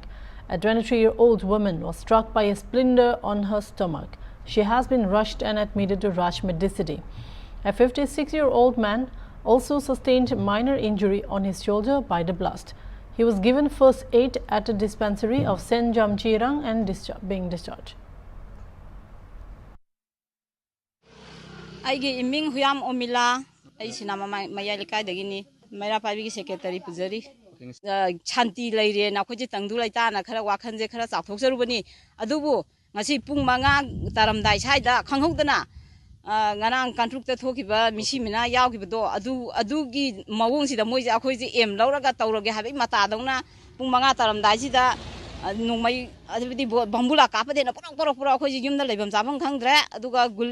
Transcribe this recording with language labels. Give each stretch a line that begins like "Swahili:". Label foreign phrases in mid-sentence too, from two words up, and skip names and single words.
English: A 23-year-old woman was struck by a splinter on her stomach. She has been rushed and admitted to Raj Medicity. A 56-year-old man also sustained minor injury on his shoulder by the blast. He was given first aid at a dispensary of Sen Jamchirang and being discharged.
Manipuri: Aigi iming huyam omila ai sinama mayali kai dagini mera pabi ki secretary pujari chanti laire na khoji tangdu laita na khara wakhan je khara chakthok sarubani adubu ngasi pung manga taramdai saida khanghodana nganang kantruk ta thokiba misi mina yaugibdo adugi mawong sida moi ja khoi je em lauraga tawrage habi mata dawna pung manga taramdai sida nungmai adibdi bambula kapade na pura khoi yumda lebam jabang khangdre aduga